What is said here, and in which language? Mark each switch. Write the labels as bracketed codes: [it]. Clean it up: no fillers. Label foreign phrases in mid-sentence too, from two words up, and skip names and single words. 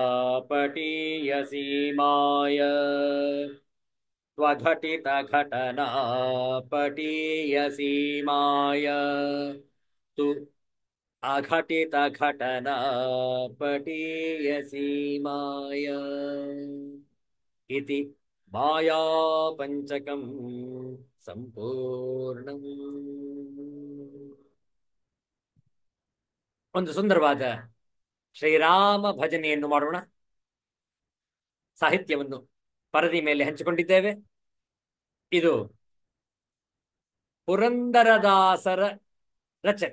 [sa] पटीयसीमाय स्वघटित घटना पटीयसीमाय तु अघटित घटना पटीयसीमाय इति मायापञ्चकं ಸಂಪೂರ್ಣಂ. [kn] ಒಂದು ಸುಂದರವಾದ ಶ್ರೀರಾಮ ಭಜನೆಯನ್ನು ಮಾಡೋಣ. ಸಾಹಿತ್ಯವನ್ನು ಪರದಿ ಮೇಲೆ ಹಂಚಿಕೊಂಡಿದ್ದೇವೆ. ಇದು ಪುರಂದರದಾಸರ ರಚನೆ.